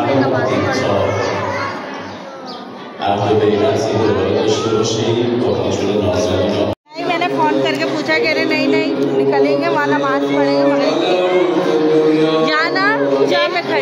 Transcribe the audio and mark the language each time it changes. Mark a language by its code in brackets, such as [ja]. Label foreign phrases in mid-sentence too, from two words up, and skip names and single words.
[fa] عهد بیعت دوباره داشته باشید با حضور نازنین. [hi] मैंने फोन करके पूछा कह रहे नहीं निकलेंगे, वहाँ नमाज पढ़ेंगे। जाना जहाँ मैं खड़ी।